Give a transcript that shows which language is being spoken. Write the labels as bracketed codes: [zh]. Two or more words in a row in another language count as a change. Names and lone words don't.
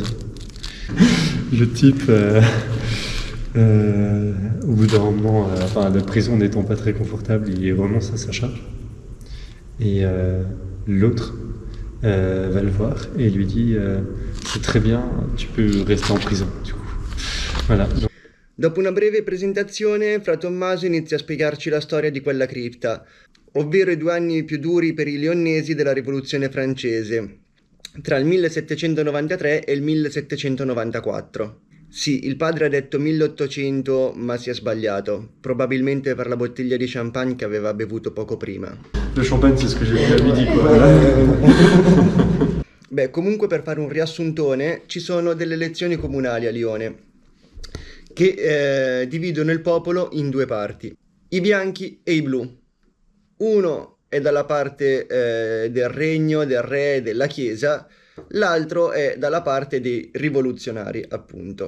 [fr] Le type, au bout d'un moment, la prison n'étant pas très confortable, il renonce à sa charge. Et l'autre va le voir et lui dit c'est très bien, tu peux rester en prison. Du coup. Voilà. [it] Dopo una breve presentazione, Fra Tommaso inizia a spiegarci la storia di quella cripta, ovvero i 2 anni più duri per i lionnesi della Rivoluzione francese, tra il 1793 e il 1794. Sì, il padre ha detto 1800, ma si è sbagliato, probabilmente per la bottiglia di champagne che aveva bevuto poco prima. [fr] Le champagne, c'est ce que j'ai bu à midi, quoi. [it] Beh, comunque per fare un riassuntone, ci sono delle elezioni comunali a Lione che dividono il popolo in 2 parti, i bianchi e i blu. Uno è dalla parte del regno, del re e della chiesa, l'altro è dalla parte dei rivoluzionari, appunto.